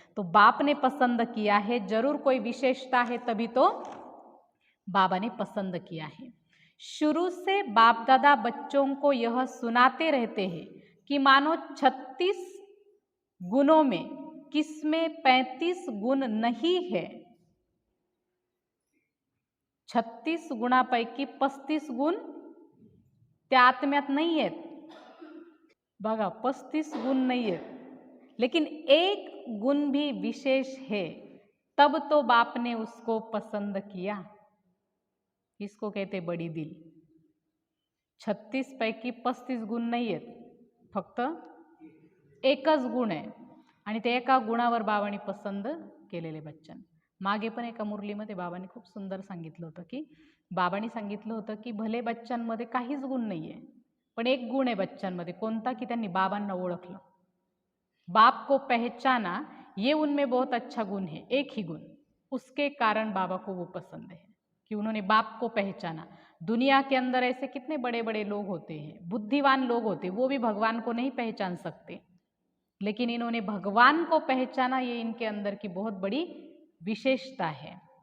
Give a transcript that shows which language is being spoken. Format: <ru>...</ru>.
<hi>तो बाप ने पसंद किया है, जरूर कोई विशेषता है, तभी तो बाबा ने पसंद किया है। शुरू से बाप दादा बच्चों को यह सुनाते रहते हैं कि मानो 36 गुणों में किसमें 35 गुण नहीं है।</hi> <mr>36 गुणापैकी 35 गुण त्या आत्म्यात नाही आहेत। बघा</mr> <hi>35 गुण नहीं है, लेकिन एक गुण भी विशेष है, तब तो बाप ने उसको पसंद किया। इसको कहते बड़ी दिल।</hi> <mr>36 पैकी 35 गुण नाही आहेत, फक्त एकच गुण आहे, आणि ते एका गुणावर बाबांनी पसंद केलेले बच्चन। मागे पण एका मुरलीमध्ये बाबांनी खूप सुंदर सांगितलं होतं की बाबांनी सांगितलं होतं की भले बच्चांमध्ये काहीच गुण नाही आहे, पण एक गुण आहे बच्चांमध्ये, कोणता? की त्यांनी बाबांना ओळखलं,</mr> <hi>बाप को पहचाना, ये उनमें बहुत अच्छा गुण है, एक ही गुण, उसके कारण बाबा को वो पसंद है कि उन्होंने बाप को पहचाना। दुनिया के अंदर ऐसे कितने बड़े बड़े लोग होते हैं, बुद्धिवान लोग होते हैं, वो भी भगवान को नहीं पहचान सकते, लेकिन इन्होंने भगवान को पहचाना, ये इनके अंदर की बहुत बड़ी विशेषता है।</hi>